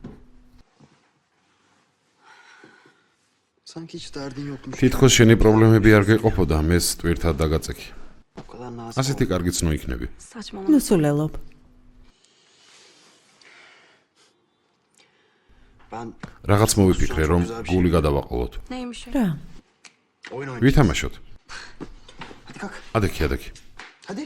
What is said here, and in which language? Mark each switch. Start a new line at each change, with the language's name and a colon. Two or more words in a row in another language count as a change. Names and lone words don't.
Turkish: Sanki hiç derdin yokmuş.
Georgian: თითქოს შენი პრობლემები არ გეყოფოდა, მეც ტვირთად დაგაწექი.
Turkish: O kadar nazik.
Georgian: ასეთი კარგი ცნო იქნები.
Turkish: Saçmalama.
Georgian: ნუ სულელობ.
Turkish: Ben
Georgian: რაღაც მოვიფიქრე, რომ გული გადავაყოლოთ.
Turkish: Neymiş o?
Georgian: რა?
Turkish: oyun oynayacağım.
Georgian: ვითამაშოთ.
Turkish: Hadi kalk.
Georgian: ადექი.
Turkish: Hadi.